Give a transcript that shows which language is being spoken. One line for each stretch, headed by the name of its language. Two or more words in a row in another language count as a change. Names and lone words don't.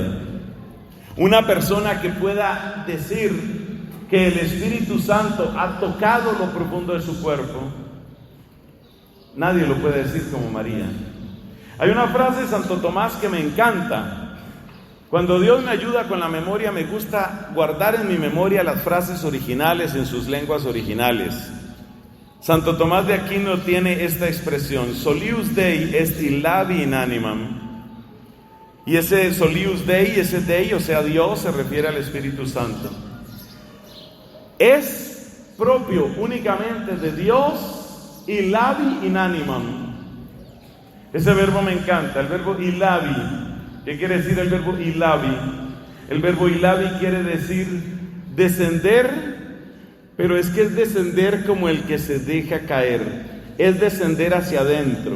Spanish: Una persona que pueda decir que el Espíritu Santo ha tocado lo profundo de su cuerpo, nadie lo puede decir como María. Hay una frase de Santo Tomás que me encanta. Cuando Dios me ayuda con la memoria, me gusta guardar en mi memoria las frases originales en sus lenguas originales. Santo Tomás de Aquino tiene esta expresión:
Latin: solius Dei est illavi in animam.
Spanish: Y ese
Latin: solius Dei,
Spanish: ese Dei, o sea Dios, se refiere al Espíritu Santo. Es propio únicamente de Dios,
Latin: illavi in animam.
Spanish: Ese verbo me encanta, el verbo illavi. ¿Qué quiere decir el verbo illavi? El verbo illavi quiere decir descender, pero es que es descender como el que se deja caer, es descender hacia adentro.